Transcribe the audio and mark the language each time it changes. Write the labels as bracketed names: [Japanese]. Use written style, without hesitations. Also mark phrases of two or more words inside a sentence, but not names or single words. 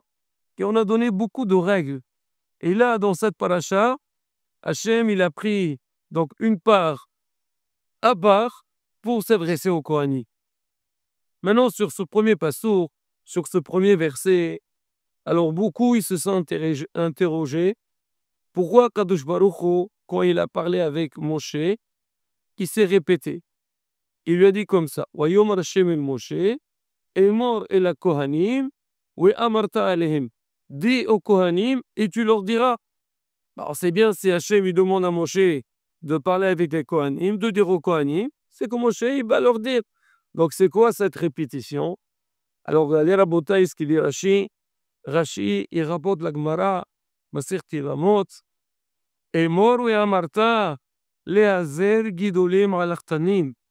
[French] Et on a donné beaucoup de règles. Et là, dans cette paracha, Hachem il a pris donc une part à part pour s'adresser aux Kohanim. Maintenant, sur ce premier passour, sur ce premier verset, alors beaucoup ils se sont interrogés pourquoi [Hebrew] קדוש ברוך הוא, [French] quand il a parlé avec Moshe, il s'est répété. Il lui a dit comme ça, [Hebrew] ויאמר השם אל משה, אמור אל כהנים, אמרת אליהם. [French] Dis aux Kohanim et tu leur diras. Alors c'est bien si Hashem il demande à Moshe de parler avec les Kohanim, de dire aux Kohanim, c'est que Moshe il va leur dire. Donc c'est quoi cette répétition? Alors les Rabotai, ce qu'il dit Rashi, il rapporte la Gemara, Masechet Yevamot, [Hebrew] אמור אמרת להזהיר גדולים על קטנים.